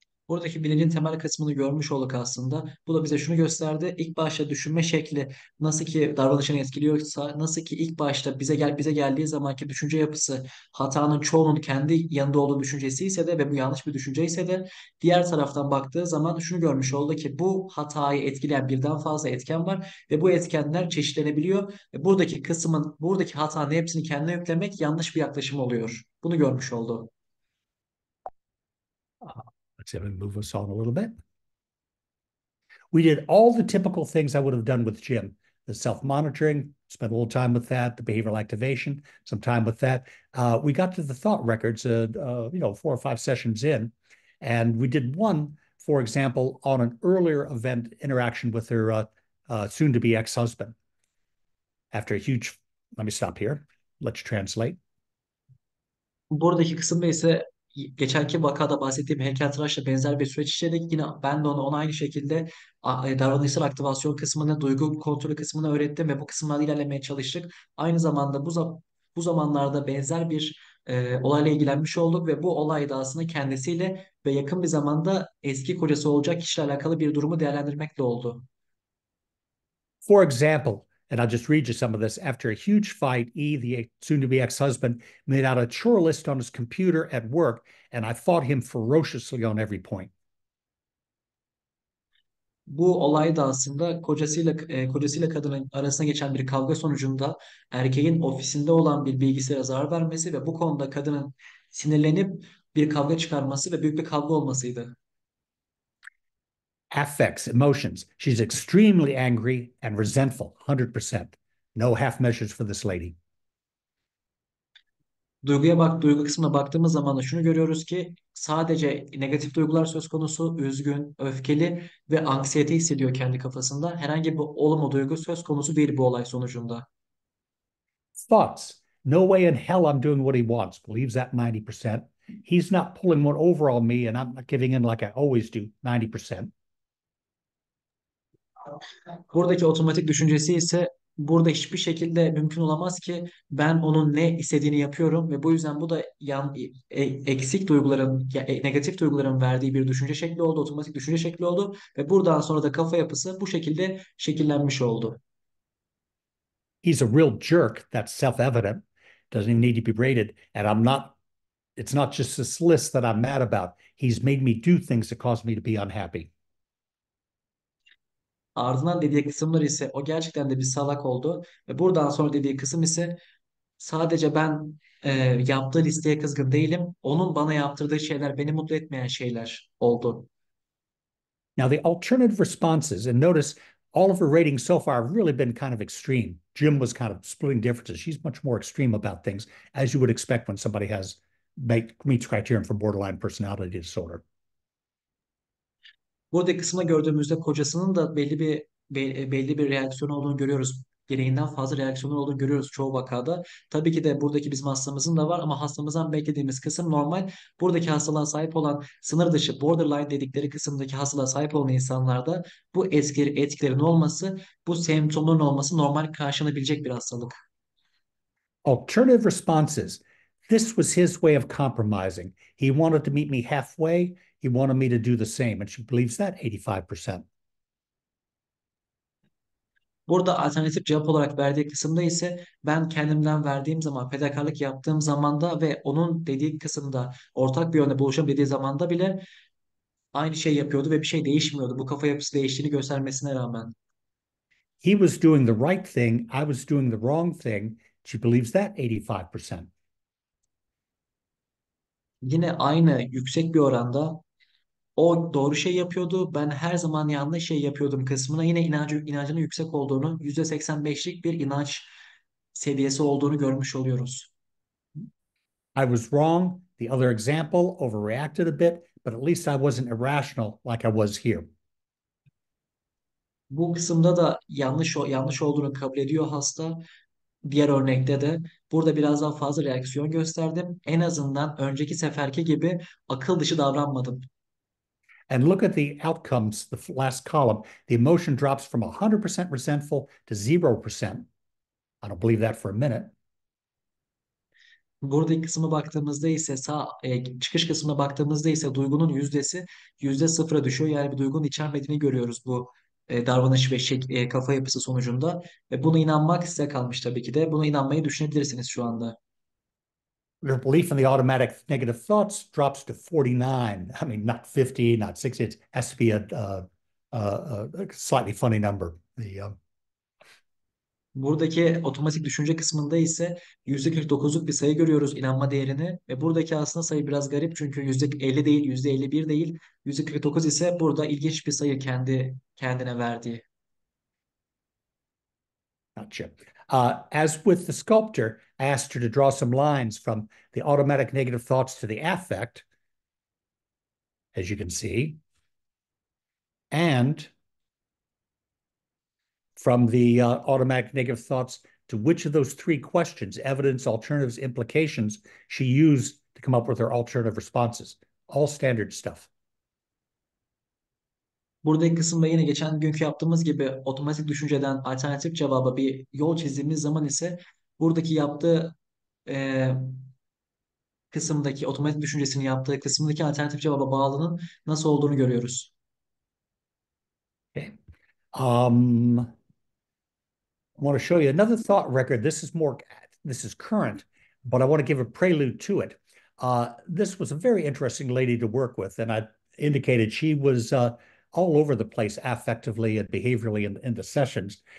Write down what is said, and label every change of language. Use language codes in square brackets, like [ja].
[tr] Buradaki bilincin temel kısmını görmüş olduk aslında. Bu da bize şunu gösterdi. İlk başta düşünme şekli nasıl ki davranışını etkiliyorsa, nasıl ki ilk başta bize geldiği zamanki düşünce yapısı hatanın çoğunun kendi yanında olduğu düşüncesi ise de ve bu yanlış bir düşünce ise de diğer taraftan baktığı zaman şunu görmüş oldu ki bu hatayı etkileyen birden fazla etken var ve bu etkenler çeşitlenebiliyor. Ve buradaki hatanın hepsini kendine yüklemek yanlış bir yaklaşım oluyor. Bunu görmüş oldu. [en] Let's move us on a little bit. We did all the typical things I would have done with Jim. The self-monitoring, spent a little time with that, the behavioral activation, some time with that. We got to the thought records, 4 or 5 sessions in, and we did one, for example, on an earlier event interaction with her soon-to-be ex-husband. After a huge, let me stop here. Let's translate. [tr] Buradaki kısımda ise geçenki vakada bahsettiğim heykeltıraşla benzer bir süreç işledik. Yine ben de ona aynı şekilde davranışsal aktivasyon kısmını, duygu kontrolü kısmını öğrettim ve bu kısımlarda ilerlemeye çalıştık. Aynı zamanda bu zamanlarda benzer bir olayla ilgilenmiş olduk ve bu olay da aslında kendisiyle ve yakın bir zamanda eski kocası olacak kişiyle alakalı bir durumu değerlendirmekle oldu. [en] For example, and I'll just read you some of this. After a huge fight, the soon-to-be ex-husband, made out a chore list on his computer at work, and I fought him ferociously on every point. [tr] Bu olay da aslında kocasıyla kadının arasında geçen bir kavga sonucunda erkeğin ofisinde olan bir bilgisayara zarar vermesi ve bu konuda kadının sinirlenip bir kavga çıkarması ve büyük bir kavga olmasıydı. [en] Affects, emotions. She's extremely angry and resentful, 100%. No half measures for this lady. [tr] Duygu kısmına baktığımız zaman da şunu görüyoruz ki sadece negatif duygular söz konusu, üzgün, öfkeli ve anksiyete hissediyor kendi kafasında. Herhangi bir olumlu duygu söz konusu değil bu olay sonucunda. [en] Thoughts. No way in hell I'm doing what he wants. Believes that 90%. He's not pulling one over on me, and I'm not giving in like I always do, 90%. [tr] Buradaki otomatik düşüncesi ise burada hiçbir şekilde mümkün olamaz ki ben onun ne istediğini yapıyorum ve bu yüzden bu da eksik duyguların, negatif duyguların verdiği bir düşünce şekli oldu, otomatik düşünce şekli oldu ve buradan sonra da kafa yapısı bu şekilde şekillenmiş oldu. [en] He's a real jerk. That's self-evident. Doesn't even need to be rated. And it's not just this list that I'm mad about. He's made me do things that cause me to be unhappy. [tr] Ardından dediği kısımlar ise o gerçekten de bir salak oldu ve buradan sonra dediği kısım ise sadece ben yaptığı listeye kızgın değilim. Onun bana yaptırdığı şeyler beni mutlu etmeyen şeyler oldu. [en] Now, the alternative responses, and notice all of her ratings so far have really been kind of extreme. Jim was kind of splitting differences. She's much more extreme about things, as you would expect when somebody meets criterion for borderline personality disorder. [tr] Burada kısmına gördüğümüzde kocasının da belli bir reaksiyon olduğunu görüyoruz. Gereğinden fazla reaksiyon olduğunu görüyoruz çoğu vakada. Tabii ki de buradaki bizim hastamızın da var ama hastamızdan beklediğimiz kısım normal. Buradaki hastalığa sahip olan sınır dışı borderline dedikleri kısımdaki hastalığa sahip olan insanlarda bu etkilerin olması, bu semptomların olması normal karşılanabilecek bir hastalık. [en] Alternative responses. This was his way of compromising. He wanted to meet me halfway. He wanted me to do the same. And she believes that 85%. [tr] Burada alternatif cevap olarak verdiği kısımda ise ben kendimden verdiğim zaman, fedakarlık yaptığım zamanda ve onun dediği kısımda ortak bir yönde buluşalım dediği zamanda bile aynı şey yapıyordu ve bir şey değişmiyordu. Bu kafa yapısı değiştiğini göstermesine rağmen. [en] He was doing the right thing. I was doing the wrong thing. She believes that 85%. [tr] Yine aynı yüksek bir oranda o doğru şey yapıyordu. Ben her zaman yanlış şey yapıyordum kısmına yine inancının yüksek olduğunu, %85'lik bir inanç seviyesi olduğunu görmüş oluyoruz. [en] I was wrong. The other example overreacted a bit, but at least I wasn't irrational like I was here. [tr] Bu kısımda da yanlış olduğunu kabul ediyor hasta. Diğer örnekte de burada biraz daha fazla reaksiyon gösterdim. En azından önceki seferki gibi akıl dışı davranmadım. [en] And look at the outcomes, the last column. The emotion drops from 100% resentful to 0%. I don't believe that for a minute. [tr] Buradaki kısma baktığımızda ise çıkış kısmına baktığımızda ise duygunun yüzdesi %0'a düşüyor. Yani bir duygunun içermediğini görüyoruz bu davranış ve kafa yapısı sonucunda. Ve buna inanmak size kalmış tabii ki de. Buna inanmayı düşünebilirsiniz şu anda. [en] Your belief in the automatic negative thoughts drops to 49. I mean, not 50, not 60. It has to be a slightly funny number. [tr] Buradaki otomatik düşünce kısmında ise %49'luk bir sayı görüyoruz inanma değerini ve buradaki aslında sayı biraz garip çünkü %50 değil, %51 değil, %49 ise burada ilginç bir sayı kendine verdiği. [en] Gotcha. As with the sculptor, I asked her to draw some lines from the automatic negative thoughts to the affect, as you can see, and from the automatic negative thoughts to which of those three questions, evidence, alternatives, implications, she used to come up with her alternative responses. All standard stuff. [tr] Buradaki kısımda yine geçen günkü yaptığımız gibi otomatik düşünceden alternatif cevaba bir yol çizdiğimiz zaman ise buradaki yaptığı e, kısımdaki otomatik düşüncesini yaptığı kısımdaki alternatif cevaba bağlının nasıl olduğunu görüyoruz. [en] Okay. I want to show you another thought record. This is current, but I want to give a prelude to it. This was a very interesting lady to work with, and I indicated she was all over the place affectively and behaviorally in the sessions.